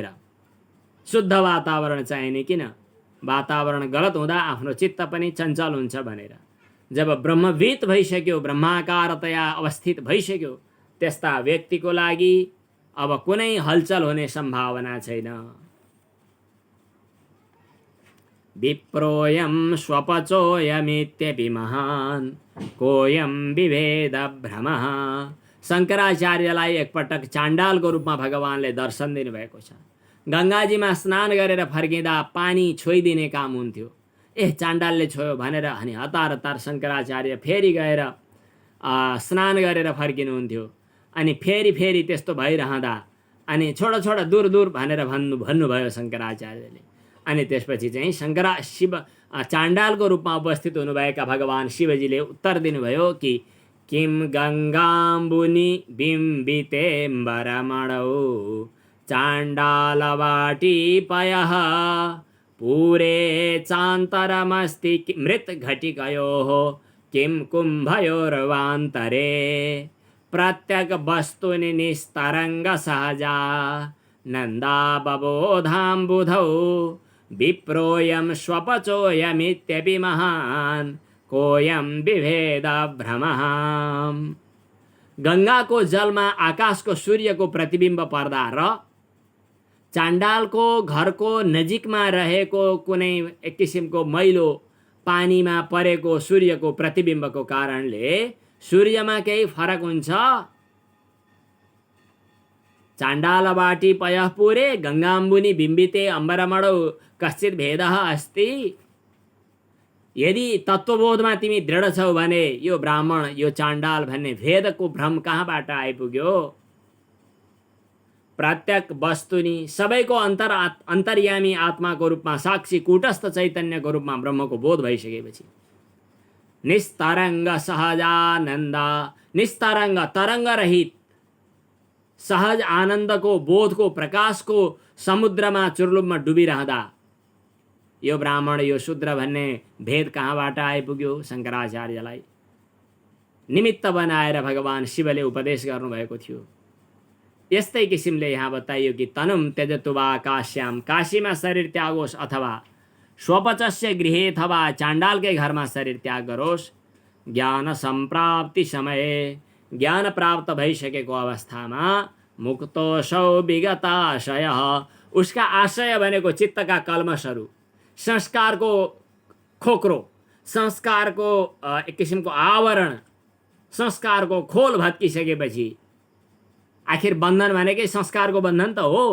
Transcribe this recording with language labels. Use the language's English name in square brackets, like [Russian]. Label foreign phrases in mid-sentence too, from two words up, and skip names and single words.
[Nepali] शुद्ध वातावरण चाहिने किन, वातावरण गलत हुँदा आफ्नो चित्त पनि चञ्चल हुन्छ भनेर। जब ब्रह्मविद भइसक्यो, ब्रह्माकारतया अवस्थित भइसक्यो, त्यस्ता व्यक्तिको लागि अब कुनै हलचल हुने सम्भावना छैन। [Sanskrit] विप्रोयं स्वपचोयमित्यपि महान् कोयम विभेद भ्रमः। [Nepali] शङ्कराचार्यलाई एकपटक चाण्डालको रूपमा भगवानले दर्शन दिनुभएको छ। गङ्गाजीमा स्नान गरेर फर्किँदा पानी छोइदिने काम हुन्थ्यो, चाण्डालले छोयो भनेर अनि हतार हतार शङ्कराचार्य फेरि गएर स्नान गरेर फर्किनुहुन्थ्यो। अनि फेरि त्यस्तो भइरहँदा अनि छोड छोड दूर दूर भनेर भन्नुभयो शङ्कराचार्यले। अनि त्यसपछि चाहिँ शिव चाण्डालको रूपमा उपस्थित हुनुभएका भगवान शिवजीले उत्तर दिनुभयो कि [Sanskrit] किम गङ्गाम्बुनि बिम्बितेम्बरमणौ चाण्डालवाटी पयः पूरे चान्तरमस्ति मृत घटिकयोः किं कुम्भयोर्वान्तरे प्रत्यक वस्तुनि निस्तरङ्ग सहजा नन्दा बबोधाम्बुधौ विप्रोयं स्वपचोयमित्यपि महान् कोयम विभेद भ्रमः। [Nepali] गङ्गाको जलमा आकाशको सूर्यको प्रतिबिम्ब पर्दा र चाण्डालको घरको नजिकमा रहेको कुनै एक किसिमको मैलो पानीमा परेको सूर्यको प्रतिबिम्बको कारणले सूर्यमा केही फरक हुन्छ? [Sanskrit] चाण्डालवाटी पयः पुरे गङ्गाम्बुनि बिम्बिते अम्बरमणौ कश्चित् भेदः अस्ति। [Nepali] यदि तत्त्वबोधमा तिमी दृढ छौ भने यो ब्राह्मण, यो चाण्डाल भन्ने भेदको भ्रम कहाँबाट आइपुग्यो? [Sanskrit] प्रत्येक वस्तुनि, [Nepali] सबैको अन्तर्यामी आत्माको रूपमा, साक्षी कूटस्थ चैतन्यको रूपमा ब्रह्मको बोध भइसकेपछि निस्तरङ्ग सहजानन्द, निस्तरङ्ग तरङ्ग रहित सहज आनन्दको, बोधको, प्रकाशको समुद्रमा चुर्लुममा डुबिरहँदा यो ब्राह्मण, यो शूद्र भन्ने भेद कहाँबाट आइपुग्यो? शङ्कराचार्यलाई निमित्त बनाएर भगवान शिवले उपदेश गर्नुभएको थियो। यस्तै किसिमले यहाँ बताइयो कि [Sanskrit] तनुम त्यजतु वा काश्याम, [Nepali] काशीमा शरीर त्यागोस् अथवा [Sanskrit] स्वपचस्य गृहे [Nepali] अथवा चाण्डालकै घरमा शरीर त्याग गरोस्। [Sanskrit] ज्ञान सम्प्राप्ति समये, [Nepali] ज्ञान प्राप्त भइसकेको अवस्थामा [Sanskrit] मुक्तोऽसौ विगताशयः, [Nepali] उसका आशय भनेको चित्तका कल्मषहरू, संस्कारको खोक्रो, संस्कारको एक किसिमको आवरण, संस्कारको खोल भत्किसकेपछि, आखिर बन्धन भनेकै संस्कारको बन्धन त हो।